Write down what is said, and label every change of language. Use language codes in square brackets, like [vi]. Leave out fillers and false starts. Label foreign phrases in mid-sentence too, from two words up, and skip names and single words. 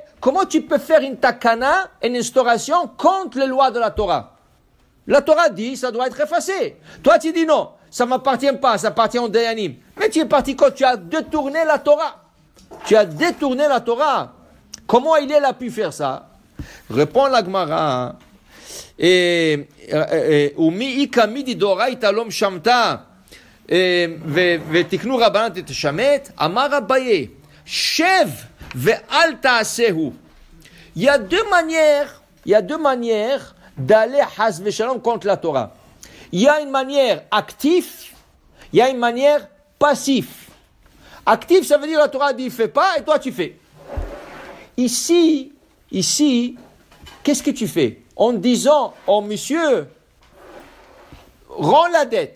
[fr] Comment tu peux faire une takana, une instauration contre les lois de la Torah? La Torah dit ça doit être effacé. Toi tu dis non, ça ne m'appartient pas, ça appartient au Dayanim. Mais tu es parti quand tu as détourné la Torah. Comment il a pu faire ça? Répond la Gemara. [arc] ומי כמידי דאורייתא לא משמטה ותקנו רבנן תשמט, אמר אביי, שב ואל תעשהו. [fr] Il y a deux manières d'aller [he] חס ושלום [fr] contre la Torah. Il y a une manière active, il y a une manière passive. Active, ça veut dire la Torah dit fais pas et toi tu fais. Ici, qu'est-ce que tu fais? En disant, oh monsieur, rends la dette.